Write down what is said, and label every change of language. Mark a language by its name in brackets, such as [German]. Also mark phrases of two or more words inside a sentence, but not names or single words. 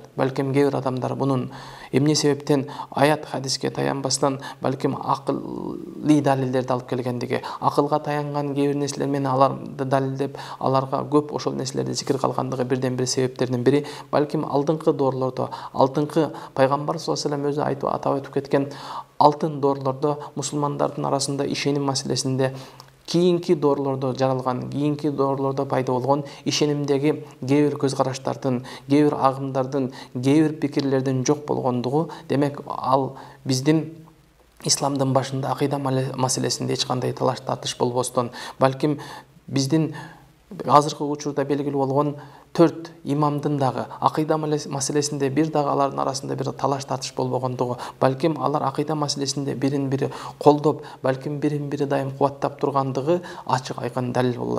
[Kyrgyz] Балким кейбир адамдар бунун эмне себептен аят хадиске таянбастан балким акылый далилдерди алып келгендиги, акылга таянган кейбир нерселер менен аларды далилдеп, аларга көп ошол нерселерди зикир кылгандыгы бирден бир себептердин бири, балким алдыңкы доорлордо, алдыңкы пайгамбар [Arabic] صلى الله عليه وسلم [Kyrgyz] өзү атап өтүп кеткен алтын доорлордо мусулмандардын арасында ишеним маселесинде кийинки доорлордо жаралган, кийинки доорлордо пайда болгон ишенимдеги кейбир көз караштардын, кейбир агымдардын, кейбир пикирлердин жок болгондугу, демек ал биздин исламдын башында акыйда маселесинде эч кандай талаш тартыш болбостон, балким биздин азыркы учурда белгилүү болгон 4 имамдын дагы акыйда маселесинде бир дагы алардын арасында бир талаш тартыш болбогондугу, балким алар акыйда маселесинде бирин бири колдоп, балким бирин бири дайым кубаттап тургандыгы ачык айкын далил болот.